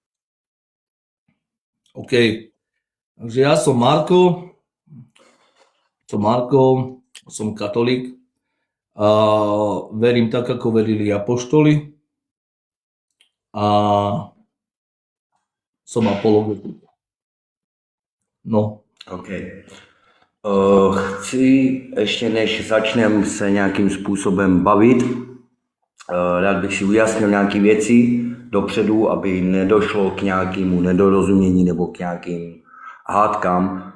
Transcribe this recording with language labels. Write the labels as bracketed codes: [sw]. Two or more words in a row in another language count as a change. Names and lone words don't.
[sk] OK. Takže ja som Marko. Som katolík. A verím tak, ako verili apoštoli. A som apologetik. No. OK. [cs] Chci ještě než začnem se nějakým způsobem bavit, rád bych si ujasnil nějaké věci dopředu, aby nedošlo k nějakému nedorozumění nebo k nějakým hádkám.